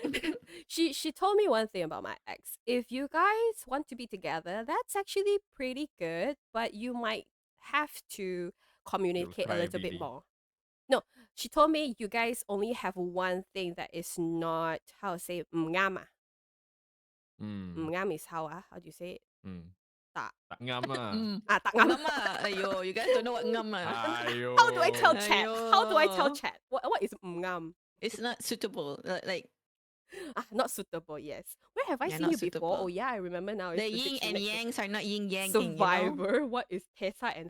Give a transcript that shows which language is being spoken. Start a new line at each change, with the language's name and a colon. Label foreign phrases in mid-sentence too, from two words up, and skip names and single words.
English: She told me one thing about my ex. If you guys want to be together, that's actually pretty good, but you might have to You'll communicate a cry little every bit day. more. No, she told me you guys only have one thing that is not how to say ngama. Mm, Ngam is how how do you say it? mm.
Malay: Tak. Tak ngam ah. Mm. Tak ngam. Ngam ah.
English: Ayo, you guys don't know what ngam ah. How do I tell Ayo. chat? How do I tell Ayo. chat? What is ngam? It's not suitable. Like, Not suitable, yes. Where have I yeah, seen not you before? Oh suitable. yeah, I remember now. The It's the yin and dictionary. yangs are not yin yanking, you know? Survivor. What is Tessa and